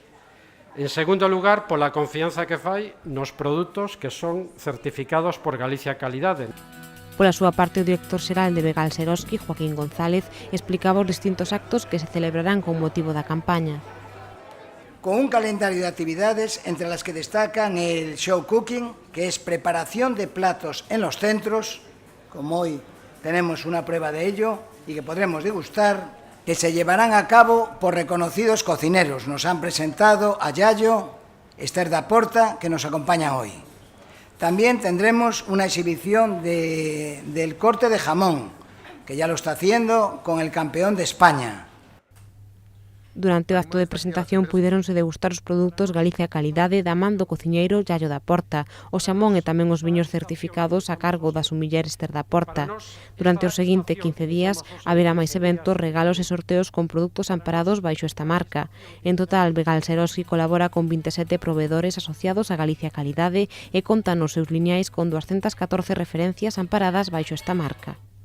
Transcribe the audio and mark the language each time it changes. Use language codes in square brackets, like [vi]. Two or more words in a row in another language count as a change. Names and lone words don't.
[gl] En segundo lugar, pola confianza que fai nos produtos que son certificados por Galicia Calidade. Pola súa parte, o director xeral de Begal Seroski, Joaquín González, explicaba os distintos actos que se celebrarán con motivo da campaña. [es] Con un calendario de actividades entre las que destacan el [en] show cooking, [es] que es preparación de platos en los centros, como hoy tenemos una prueba de ello y que podremos degustar, que se llevarán a cabo por reconocidos cocineros. Nos han presentado a Yayo, Esther da Porta, que nos acompaña hoy. También tendremos una exhibición del corte de jamón, que ya lo está haciendo con el campeón de España. [gl] Durante o acto de presentación puidéronse degustar os produtos Galicia Calidade da man do cociñeiro Yayo da Porta, o xamón e tamén os viños certificados a cargo da sumiller Esther da Porta. Durante os seguintes 15 días haberá máis eventos, regalos e sorteos con produtos amparados baixo esta marca. En total, Begal Seroski colabora con 27 proveedores asociados a Galicia Calidade e conta nos seus lineais con 214 referencias amparadas baixo esta marca.